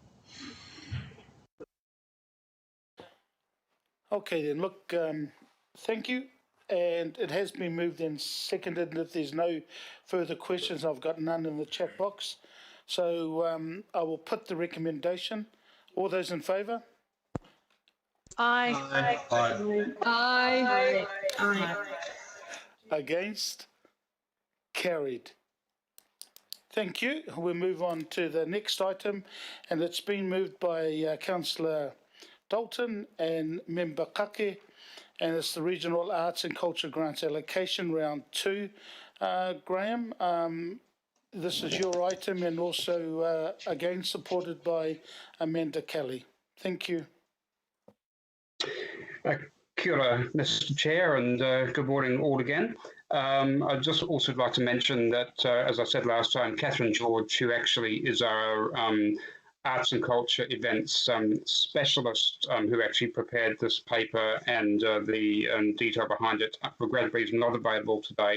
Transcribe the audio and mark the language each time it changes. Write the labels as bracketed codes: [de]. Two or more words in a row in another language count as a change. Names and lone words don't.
[en] Okay, then, look, thank you. And it has been moved and seconded. And if there's no further questions, I've got none in the chat box. So I will put the recommendation. All those in favour? Aye. Aye. Aye. Aye. Against? Carried. Thank you. We'll move on to the next item, and it's been moved by Councillor Dalton and Member Kake, and it's the Regional Arts and Culture Grants Allocation Round 2. Graham, this is your item, and also again supported by Amanda Kelly. Thank you. [mi] Kia ora, [en] Mr. Chair, and good morning all again. I'd just also like to mention that, as I said last time, Catherine George, who actually is our arts and culture events specialist, who actually prepared this paper and the detail behind it, regrettably is not available today.